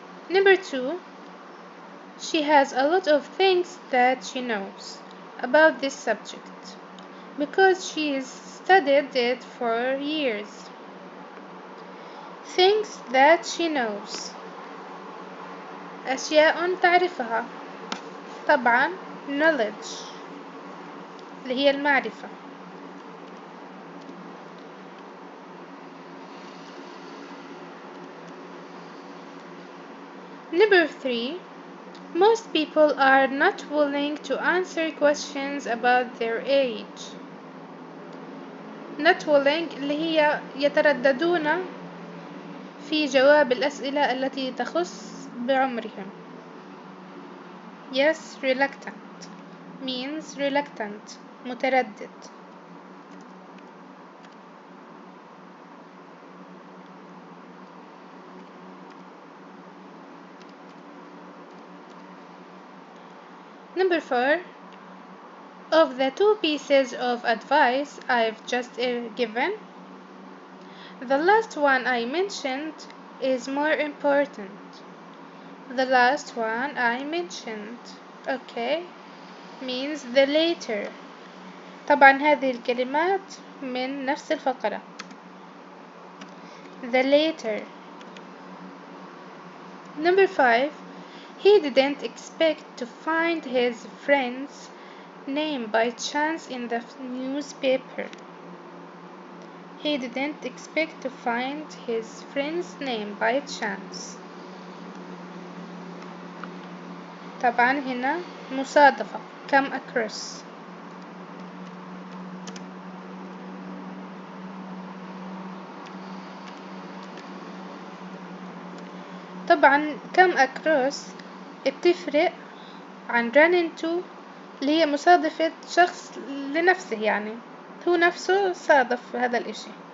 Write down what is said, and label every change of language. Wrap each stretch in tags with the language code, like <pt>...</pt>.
<en>Number 2. She has a lot of things that she knows about this subject because she's studied it for years. Things that she knows</en> <ar>أشياء تعرفها. طبعا knowledge اللي هي المعرفة.</ar> <en>Number 3. Most people are not willing to answer questions about their age. Not willing</en> <ar>اللي هي يترددون في جواب الأسئلة التي تخص بعمرهم.</ar> <en>Yes, reluctant means reluctant متردد. Number 4. Of the 2 pieces of advice I've just given, the last one I mentioned is more important. The last one I mentioned. Okay, means the later.</en> <ar>طبعا هذه الكلمات من نفس الفقرة.</ar> <en>The later. Number 5. He didn't expect to find his friend's name by chance in the newspaper. He didn't expect to find his friend's name by chance.</en> <ar>طبعا هنا مصادفة</ar> <en>come across.</en> <ar>طبعا</ar> <en>come across</en> <ar>بتفرق عن</ar> <en>run into</en> <ar>اللي هي مصادفة شخص لنفسه يعني هو نفسه صادف هذا الاشي.</ar>